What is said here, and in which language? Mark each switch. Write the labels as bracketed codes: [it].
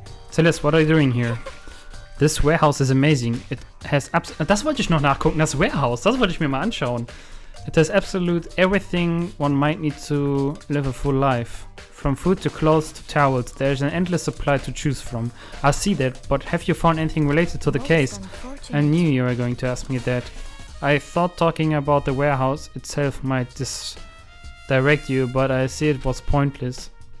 [en] Celeste, what are you doing here? This warehouse is amazing. It has [de] das wollte ich noch nachgucken, das Warehouse, das wollte ich mir mal anschauen. [en] It has absolute everything one might need to live a full life. From food to clothes to towels, there's an endless supply to choose from. I see that, but have you found anything related to the case? I knew you were going to ask me that. I thought talking about the warehouse itself might direct you, but I see it was pointless.